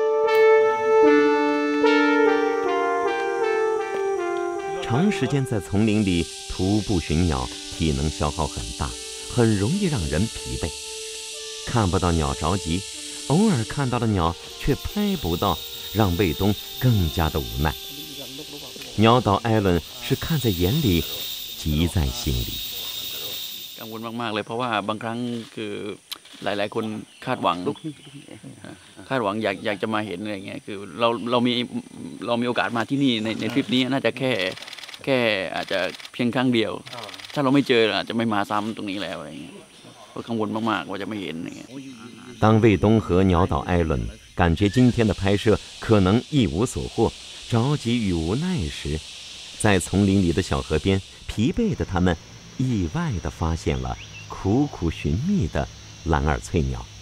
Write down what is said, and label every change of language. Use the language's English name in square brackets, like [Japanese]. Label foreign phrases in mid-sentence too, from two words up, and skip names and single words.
[Chinese] 长时间在丛林里徒步寻鸟，体能消耗很大，很容易让人疲惫。看不到鸟着急，偶尔看到了鸟却拍不到，让卫东更加的无奈。鸟岛艾伦是看在眼里，急在心里。 [Thai] กังวลมากๆเลยเพราะว่าบางครั้งคือหลายๆคนคาดหวังอยากจะมาเห็นอะไรเงี้ยคือเรามีโอกาสมาที่นี่ในทริปนี้น่าจะแค่อาจจะเพียงครั้งเดียวถ้าเราไม่เจออาจจะไม่มาซ้ำตรงนี้แล้วอะไรเงี้ยก็กังวลมากๆว่าจะไม่เห็นอะไรเงี้ย [Chinese] 当卫东和鸟岛艾伦感觉今天的拍摄可能一无所获，着急与无奈时，在丛林里的小河边，疲惫的他们意外地发现了苦苦寻觅的蓝耳翠鸟。